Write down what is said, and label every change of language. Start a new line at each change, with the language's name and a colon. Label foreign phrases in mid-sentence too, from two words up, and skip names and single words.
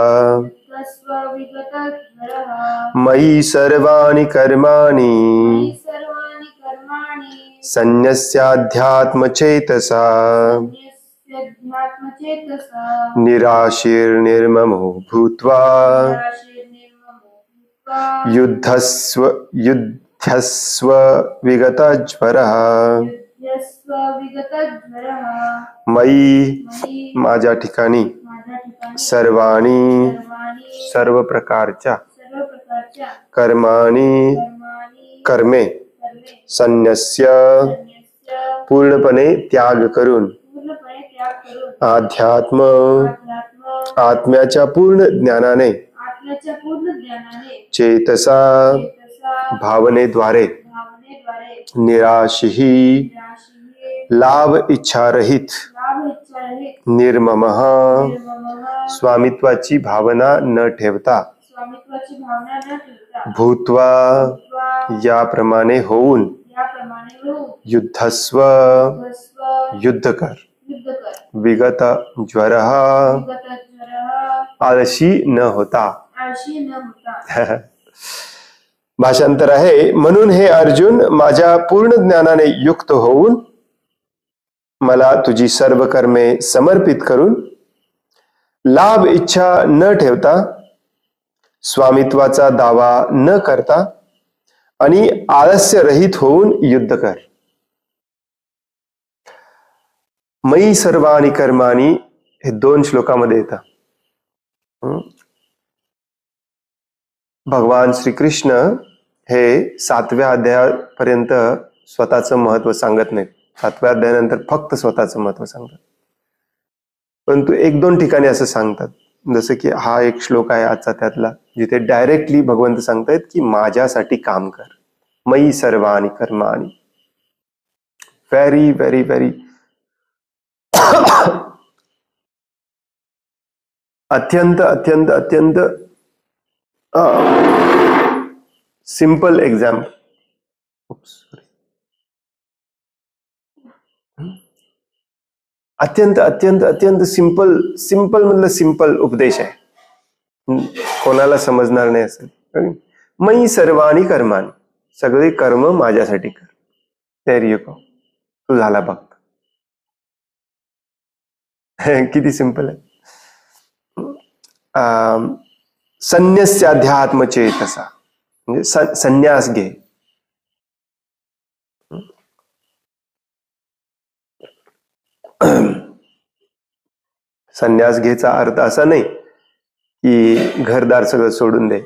Sanskrit: मयि सर्वाणि कर्माणि संन्यस्याध्यात्मचेतसा निराशीर्निर्ममो भूत्वा युद्धस्व विगतज्वरः।
Marathi: मयि माझ्या ठिकाणी सर्वाणी सर्व प्रकारच्या कर्माणी कर्मे संन्यस्य पूर्णपणे त्याग करून अध्यात्म आत्म्याच्या पूर्ण ज्ञानाने चेतसा भावनेद्वारे निराशी लाभ इच्छारहित निर्ममः स्वामित्वाची भावना न ठेवता भूत्वा याप्रमाणे होऊन युद्धस्व युद्ध कर
Sanskrit: विगत ज्वरः
Marathi: आळशी न होता। भाषांतर आहे, म्हणून हे अर्जुन माझ्या पूर्ण ज्ञानाने युक्त होऊन मला तुझी सर्व कर्मे समर्पित करून लाभ इच्छा न ठेवता स्वामित्वाचा दावा न करता आणि आलस्य रहित होऊन युद्ध कर।
Sanskrit: मयि सर्वाणि कर्माणि
Marathi: हे 2 श्लोकामध्ये येतं। भगवान श्रीकृष्ण हे 7व्या अध्यायापर्यंत स्वतःचं महत्व सांगत नाहीत। 7व्या अध्यायानंतर फक्त स्वतःचं महत्व सांगतात, परंतु 1-2 ठिकाणी असं सांगतात, जसं की हा एक श्लोक आहे आजचा त्यातला, जिथे डायरेक्टली भगवंत सांगतायत की माझ्यासाठी काम कर।
Sanskrit: मयि सर्वाणि कर्माणि,
English: very very very
Marathi: अत्यंत अत्यंत अत्यंत
English: simple example,
Marathi: अत्यंत अत्यंत अत्यंत सिंपल मधलं सिंपल उपदेश आहे, कोणाला समजणार नाही असेल।
Sanskrit: मयि सर्वाणि कर्माणि,
Marathi: सगळे कर्म माझ्यासाठी कर।
English: there you go,
Marathi: तू झाला भक्त। किती सिंपल आहे। संन्यस्याध्यात्मचेतसा म्हणजे संन्यास घे, संन्यास घ्यायचा अर्थ असा नाही की घरदार सगळं सोडून दे.